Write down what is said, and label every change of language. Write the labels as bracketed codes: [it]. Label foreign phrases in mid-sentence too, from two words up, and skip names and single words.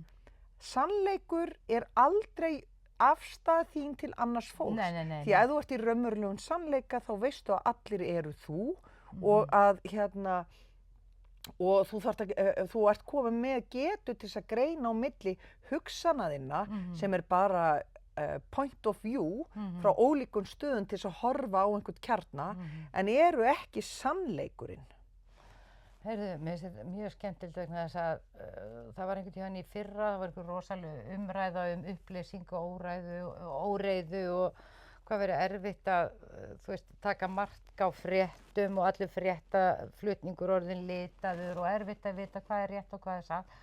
[is] Sannleikur er aldrei afstæð þín til annars fólks. Nei. Því að ef þú ert í raunverulegum sannleika þá veistu að allir eru þú og að og þú ert komið með getu til þess að greina á milli hugsana þinna sem er bara [en] point of view [is] frá ólíkum stöðum til þess að horfa á einhvern kjarna en eru ekki sannleikurinn. Heyrðu, mér finnst þetta mjög skemmtilegt vegna þess að það var einhvern tíðan í fyrra, það var einhver rosaleg umræða upplýsing og óreiðu og hvað verið erfitt að, þú veist, taka mark á fréttum og allir fréttaflutningur orðinn litaður og erfitt að vita hvað er rétt og hvað er satt.